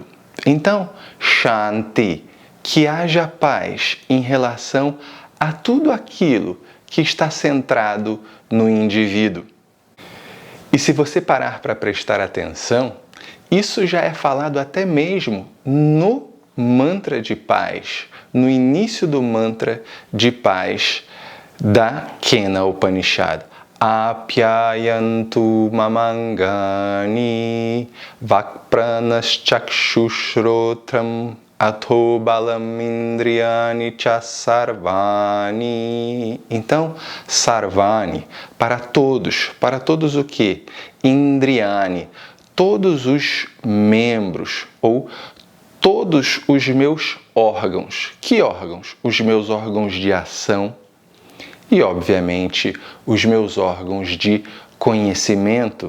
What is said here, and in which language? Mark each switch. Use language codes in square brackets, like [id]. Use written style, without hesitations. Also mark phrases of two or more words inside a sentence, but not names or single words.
[pt] Então, Shanti, que haja paz em relação a tudo aquilo que está centrado no indivíduo. E se você parar para prestar atenção, isso já é falado até mesmo no mantra de paz, no início do mantra de paz da Kena Upanishad. [sa] Apyayantu mamangani vakpranas chakshushrotram atho balam indriyani cha sarvani. [pt] Então, sarvani, para todos o que? Indriyani, todos os membros ou todos os meus órgãos. Que órgãos? Os meus órgãos de ação e, obviamente, os meus órgãos de conhecimento.